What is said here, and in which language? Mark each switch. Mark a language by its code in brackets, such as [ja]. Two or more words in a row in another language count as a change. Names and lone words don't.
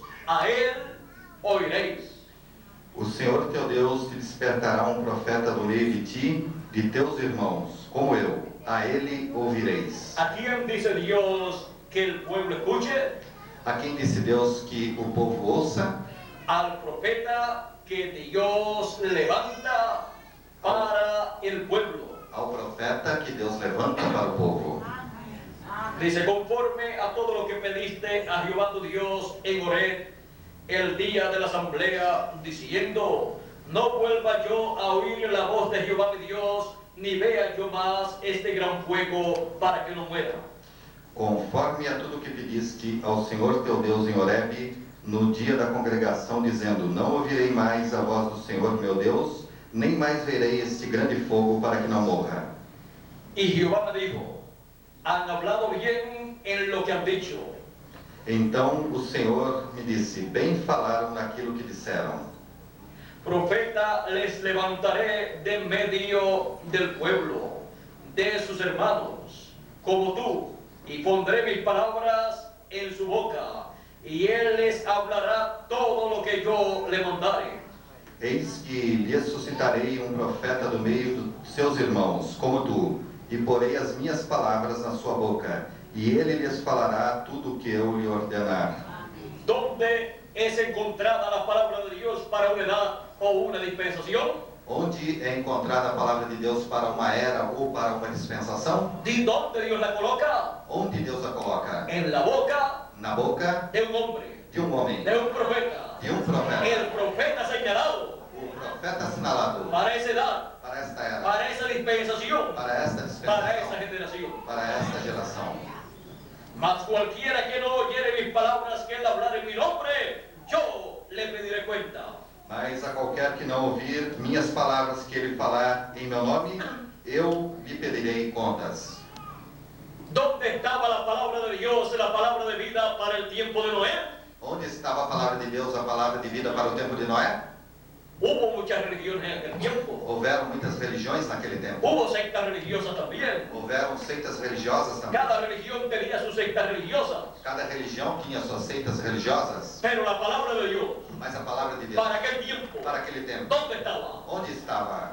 [es] A él oiréis. [pt] O Senhor teu Deus te despertará um profeta do meio de ti, de teus irmãos, como eu. A ele ouvireis. [es] ¿A quién dice Dios que el pueblo escuche? [pt] A quem disse Deus que o povo ouça? [es] Al profeta que Dios levanta para el pueblo. [pt] Ao profeta que Deus levanta para o povo. [es] Dice, conforme a todo lo que pediste a Jehová tu Dios en Horeb, el día de la asamblea, diciendo, no vuelva yo a oír la voz de Jehová mi Dios, ni vea yo más este gran fuego para que no muera. [pt] Conforme a tudo que pediste ao Senhor teu Deus em Horebe, no dia da congregação, dizendo, não ouvirei mais a voz do Senhor meu Deus, nem mais verei este grande fogo para que não morra. [es] Y Jehová me dijo, han hablado bien en lo que han dicho. [pt] Então o Senhor me disse, bem falaram naquilo que disseram. [es] Profeta les levantaré de medio del pueblo, de sus hermanos, como tú, y pondré mis palabras en su boca, y él les hablará todo lo que yo le mandare. [pt] Eis que lhes suscitarei um profeta do meio dos seus irmãos, como tu, e porei as minhas palavras na sua boca, e ele lhes falará tudo o que eu lhe ordenar. [es] ¿Dónde es encontrada la palabra de Dios para una edad o una dispensación? [pt] Onde é encontrada a palavra de Deus para uma era ou para uma dispensação? [es] ¿De dónde Dios la coloca? [pt] Onde Deus a coloca? [es] En la boca [pt] Na boca [es] de un hombre, [pt] de um homem, [es] de un profeta. [pt] de um profeta. [es] El profeta señalado [pt] O profeta assinalado [es] para esa edad, [pt] para esta era, [es] para esa dispensación, [pt] para esta [es] para esa [pt] dispensação, [es] generación. [pt] para esta geração. [es] Mas cualquiera que no oyere mis palabras que él hablar en mi nombre, yo le pediré cuenta. [pt] Mas a qualquer que não ouvir minhas palavras que ele falar em meu nome, eu lhe pedirei contas. [es] ¿Dónde estaba la palabra de Dios, la palabra de vida para el tiempo de Noé? [pt] Onde estava a palavra de Deus, a palavra de vida para o tempo de Noé? [es] Hubo muchas religiones en aquel tiempo. [pt] Houveram muitas religiões naquele tempo. [es] Hubo sectas religiosas también. [pt] Houveram seitas religiosas também. [es] Cada religión tenía sus sectas religiosas. [pt] Cada religião tinha suas seitas religiosas. [es] Pero la palabra de Dios, [pt] Mas a palavra de Deus, [es] para aquel tiempo, [pt] para aquele tempo, [es] ¿dónde estaba? [pt] onde estava?